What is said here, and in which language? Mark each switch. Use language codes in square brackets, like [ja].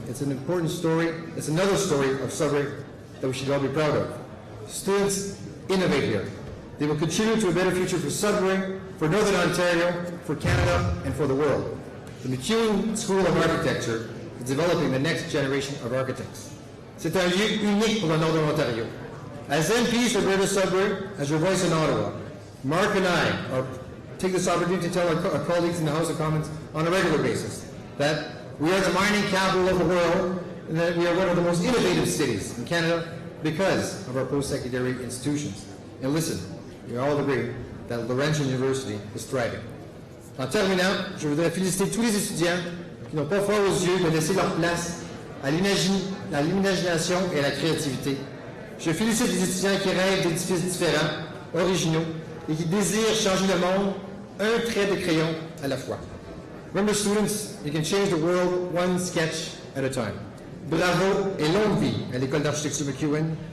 [en] It's an important story. It's another story of Sudbury that we should all be proud of. Students innovate here. They will contribute to a better future for Sudbury, for Northern Ontario, for Canada, and for the world. The McEwen School of Architecture is developing the next generation of architects. [fr] C'est un lieu unique pour le Nord de l'Ontario. [en] As MPs for Greater Sudbury, as your voice in Ottawa, Mark and I take this opportunity to tell our colleagues in the House of Commons on a regular basis that we are the mining capital of the world and that we are one of the most innovative cities in Canada because of our post-secondary institutions. And listen, we all agree that Laurentian University is thriving. [fr] En terminant, je voudrais féliciter tous les étudiants qui n'ont pas froid aux yeux de laisser leur place à l'imagination et à la créativité. Je félicite les étudiants qui rêvent d'édifices différents, originaux, et qui désirent changer le monde un trait de crayon à la fois. [en] Remember students, you can change the world one sketch at a time. [fr] Bravo et longue vie à l'école d'architecture McEwen.